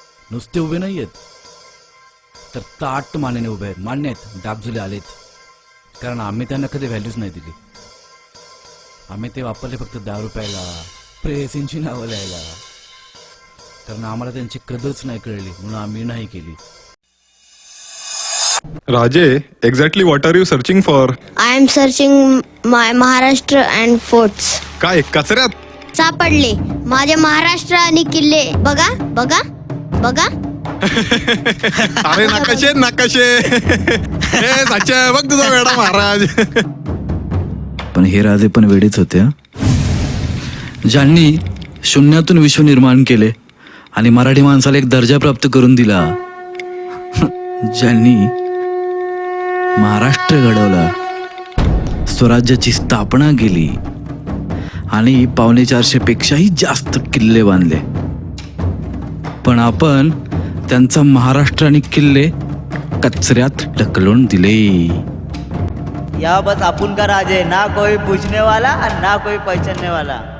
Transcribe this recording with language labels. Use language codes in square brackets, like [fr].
[mr] नुसते उभे नाही आहेत तर ताट मानेने उभे आहेत. मान्य आहेत डागजुले आलेत, कारण आम्ही त्यांना कधी व्हॅल्यूज नाही दिली. आम्ही ते वापरले फक्त दारू प्यायला, प्रेयसींची नावं लिहायला, कारण आम्हाला त्यांची कदरच नाही कळली म्हणून आम्ही नाही केली. [en] Raje, exactly what are you searching for? I am searching my Maharashtra and forts. [mr] काय कचऱ्यात? सापडले माझे महाराष्ट्र आणि किल्ले. बघा बघा बघा. अरे नकाशे नकाशे. हे साच्या बघ तुझा वेडा महाराज. पण हे राजे पण वेडेच होते हं? ज्यांनी शून्यातून विश्व निर्माण केले आणि मराठी माणसाला एक दर्जा प्राप्त करून दिला, ज्यांनी महाराष्ट्र घडवला, स्वराज्याची स्थापना केली आणि 450 पेक्षाही जास्त किल्ले बांधले, पण आपण त्यांचा महाराष्ट्र आणि किल्ले कचऱ्यात ढकलून दिले. या बस आपण का राजे, [hi] ना कोई पूछने वाला और ना कोई पहचानने वाला.